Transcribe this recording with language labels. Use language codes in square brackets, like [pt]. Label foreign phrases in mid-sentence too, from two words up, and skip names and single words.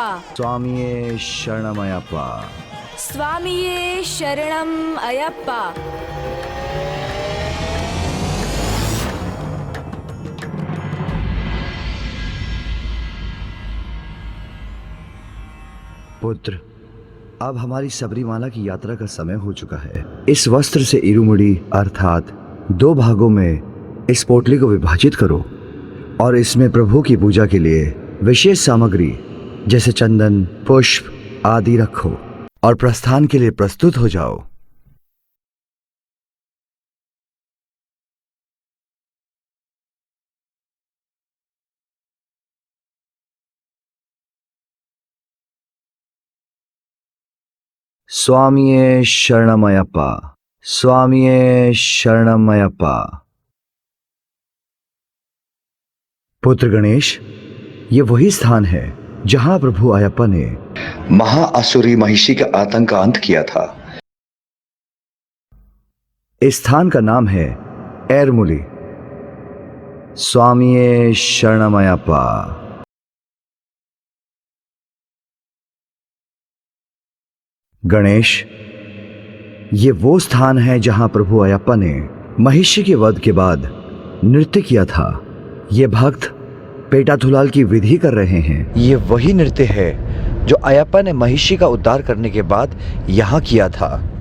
[ml] സ്വാമിയേ ശരണം അയ്യപ്പാ, സ്വാമിയേ ശരണം അയ്യപ്പാ। [hi] पुत्र, अब हमारी सबरीमाला की यात्रा का समय हो चुका है। इस वस्त्र से इरुमुड़ी अर्थात 2 भागों में इस पोटली को विभाजित करो और इसमें प्रभु की पूजा के लिए विशेष सामग्री जैसे चंदन, पुष्प आदि रखो और प्रस्थान के लिए प्रस्तुत हो जाओ। [ml] സ്വാമിയേ ശരണം അയ്യപ്പാ, സ്വാമിയേ ശരണം അയ്യപ്പാ। [hi] पुत्र गणेश, ये वही स्थान है जहां प्रभु अयप्पा ने महाअसुरी महिषी के आतंक का अंत किया था। इस स्थान का नाम है एरमुली। [ml] സ്വാമിയേ ശരണം അയ്യപ്പാ। [hi] गणेश, ये वो स्थान है जहां प्रभु अयप्पा ने महिषी के वध के बाद नृत्य किया था। ये भक्त पेटाथुलाल की विधि कर रहे हैं। ये वही नृत्य है जो अयप्पा ने महिषी का उद्धार करने के बाद यहाँ किया था।